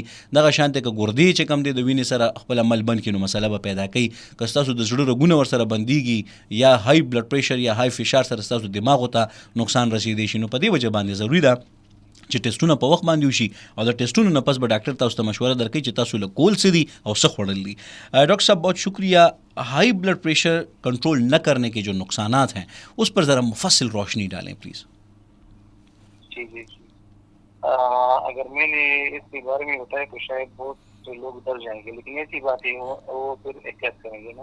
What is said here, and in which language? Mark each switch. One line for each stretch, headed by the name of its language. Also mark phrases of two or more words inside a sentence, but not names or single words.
Pashto: دغه شانته که ګردې چې کم دی د وینې سره خپل عمل بند کی نو مسله به پیدا کوي. که ستاسو د زړه رګونه ور سره بنديږي یا
English: high blood pressure
Pashto: یا های فشار سره ستاسو دماغ ته نقصان رسیدي شي نو په دې وجه باندې ضروری ده چې ټیسټونه په وخت باندې وشي او د ټیسټونو نه پس به ډاکټر تاسو ته مشوره درکړي چې تاسو له کول څه دي او څه خوړل دي.
Urdu: ڈاکٹر صاحب بہت شکریہ.
English: high blood pressure
Urdu: کنٹرول نہ کرنے کے جو نقصانات ہیں اس پر ذرا مفصل روشنی ڈالیں پلیز. جی جی جی اگر میں نے اس کے بارے میں بتایا تو شاید بہت لوگ ڈر جائیں گے, لیکن ایسی بات ہے وہ پھر احتیاط کریں گے نا.